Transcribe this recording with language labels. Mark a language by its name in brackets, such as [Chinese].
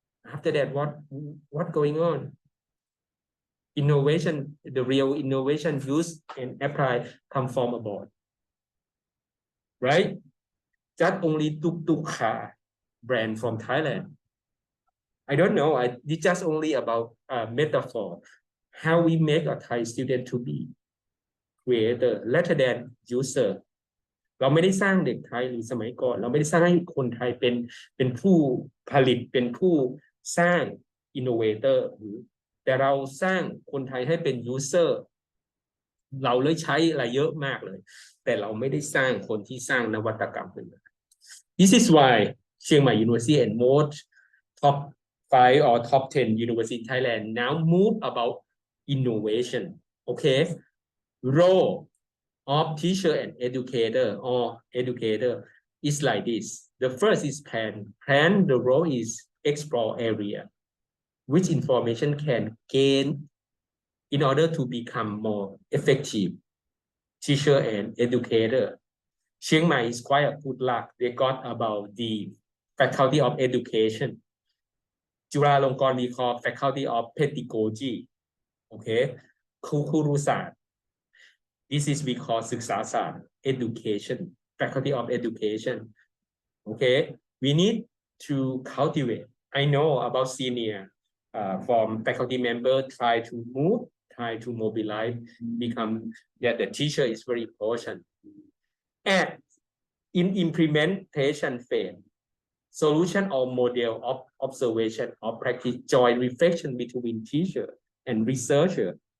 [English] After that, what going on? Innovation, the real innovation used and applied come from abroad, right? Just only tuk car brand from Thailand. I don't know. It's just only about metaphor. How we make a Thai student to be creator rather than user. [Thai] เราไม่ได้สร้างเด็กไทยหรือสมัยก่อนเราไม่ได้สร้างให้คนไทยเป็นผู้ผลิตเป็นผู้สร้าง innovator แต่เราสร้างคนไทยให้เป็น user เราเลยใช้อะไรเยอะมากเลยแต่เราไม่ได้สร้างคนที่สร้างนวัตกรรมขึ้นมา This is why Chiang Mai University and most top 5 or top 10 university in Thailand now move about innovation. [English] Okay, role of teacher and educator or educator is like this. The first is plan. The role is explore area, which information can gain in order to become more effective teacher and educator. Chiang Mai is quite a good luck. They got about the faculty of education. Chulalongkorn we call faculty of pedagogy. Okay, ครูศาสตร์ This is we call ศึกษาศาสตร์ education, faculty of education. Okay, we need to cultivate. I know about senior from faculty member try to mobilize, become that the teacher is very important. And in implementation phase, solution or model of observation or practice joint reflection between teacher and researcher.